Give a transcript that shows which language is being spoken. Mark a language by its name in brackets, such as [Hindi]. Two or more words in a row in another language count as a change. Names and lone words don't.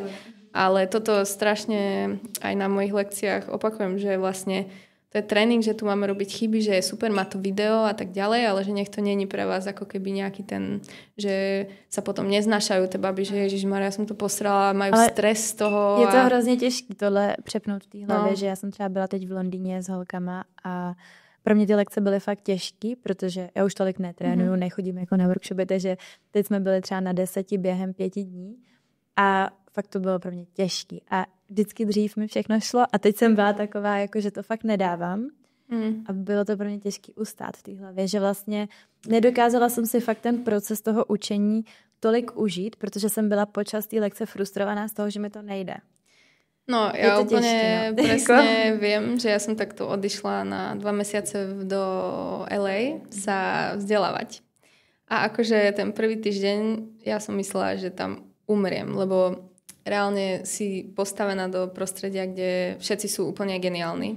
[Slovak] Ale toto strašne aj na mojich lekciách opakujem, že vlastne to je tréning, že tu máme robiť chyby, že je super, má to video a tak ďalej, ale že nech to není pre vás ako keby nejaký ten, že sa potom neznášajú tie baby, že Ježišmaria, ja som to posrala, majú ale stres z toho. [Czech] Je to hrozně těžké tohle přepnout v té hlavě, že já jsem třeba byla teď v Londýně s holkama a pro mě ty lekce byly fakt těžký, protože já už tolik netrénuju, nechodím jako na workshopy, takže teď jsme byli třeba na 10 během 5 dní a fakt to bylo pro mě těžký a vždycky dřív mi všechno šlo a teď jsem byla taková, jako že to fakt nedávám a bylo to pro mě těžký ustát v té hlavě, že vlastně nedokázala jsem si fakt ten proces toho učení tolik užít, protože jsem byla počas té lekce frustrovaná z toho, že mi to nejde. [Slovak] No, ja úplne presne viem, že ja som takto odišla na 2 mesiace do LA sa vzdelávať. A akože ten prvý týždeň ja som myslela, že tam umriem, lebo reálne si postavená do prostredia, kde všetci sú úplne geniálni.